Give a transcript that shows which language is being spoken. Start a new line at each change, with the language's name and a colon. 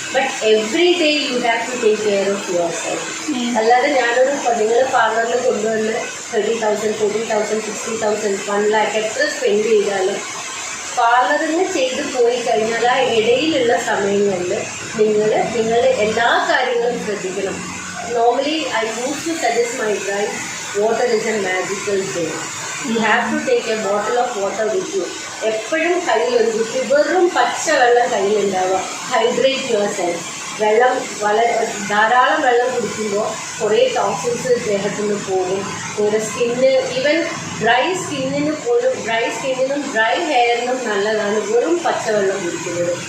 English: But every day you have to take care of yourself.
Malayalam: അല്ലാതെ നിങ്ങൾ പാർലറിൽ കൊണ്ടുവന്ന് 30,000, 40,000, 60,000, 1 lakh എത്ര സ്പെൻഡ് ചെയ്താലും പാർലറിൽ ചെയ്ത് പോയി കഴിഞ്ഞാൽ ആ ഇടയിലുള്ള സമയങ്ങളിൽ നിങ്ങളുടെ എല്ലാ കാര്യങ്ങളും ശ്രദ്ധിക്കണം.
English: Normally I use to suggest my bride water is a magical thing. You have to take a bottle of water with you.
Malayalam: എപ്പോഴും കയ്യിൽ ഒരു കുപ്പി വെറും പച്ച വെള്ളം കയ്യിലുണ്ടാവുക.
English: Hydrate yourself.
Malayalam: വെള്ളം ധാരാളം വെള്ളം കുടിക്കുമ്പോൾ കുറേ ടോക്സിൻസ് ദേഹത്തു നിന്ന് പോകും. നിങ്ങളുടെ സ്കിന്ന് ഈവൻ ഡ്രൈ സ്കിന്നിനും ഡ്രൈ ഹെയറിനും നല്ലതാണ് വെറും പച്ചവെള്ളം കുടിക്കുന്നത്.